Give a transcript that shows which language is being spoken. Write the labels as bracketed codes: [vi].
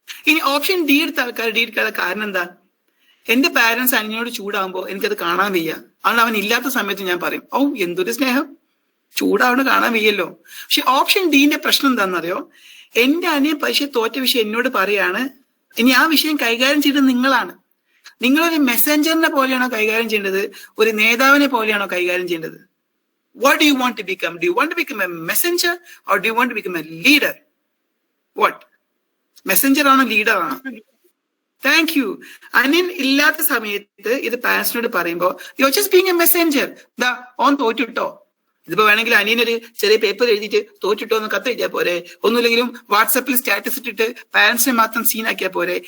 [ml] ഇനി option D എടുത്ത ആൾക്കാർ ഡി എടുക്കാനുള്ള കാരണം എന്താ? എന്റെ പാരന്റ്സ് അനിയനോട് ചൂടാകുമ്പോൾ എനിക്കത് കാണാൻ വയ്യ, അതുകൊണ്ട് അവൻ ഇല്ലാത്ത സമയത്ത് ഞാൻ പറയും, ഓ എന്തൊരു സ്നേഹം, ചൂടാവണ് കാണാൻ വയ്യല്ലോ. പക്ഷെ ഓപ്ഷൻ ഡിന്റെ പ്രശ്നം എന്താണെന്നറിയോ? എന്റെ അനിയൻ പരീക്ഷ തോറ്റ വിഷയം എന്നോട് പറയാണ്, ഇനി ആ വിഷയം കൈകാര്യം ചെയ്തത് നിങ്ങളാണ്. നിങ്ങളൊരു മെസ്സഞ്ചറിനെ പോലെയാണോ കൈകാര്യം ചെയ്യേണ്ടത്, ഒരു നേതാവിനെ പോലെയാണോ കൈകാര്യം ചെയ്യേണ്ടത്? [en] What do you want to become? Do you want to become a messenger or do you want to become a leader? What? [ml] Messenger ആണോ ലീഡർ ആണോ? Thank you. അനിയൻ ഇല്ലാത്ത സമയത്ത് ഇത് പാരന്റ്സിനോട് പറയുമ്പോ [en] You are just being a messenger. [ml] ദാ ഓൻ തോറ്റിട്ടോ. ഇതിപ്പോ വേണമെങ്കിൽ അനിയനൊരു ചെറിയ പേപ്പർ എഴുതിയിട്ട് തോറ്റിട്ടോ എന്ന് കത്ത് എഴുതിയാൽ പോരെ, ഒന്നുമില്ലെങ്കിലും വാട്സാപ്പിൽ സ്റ്റാറ്റസ് ഇട്ടിട്ട് പാരന്റ്സിനെ മാത്രം സീനാക്കിയാൽ പോരെ.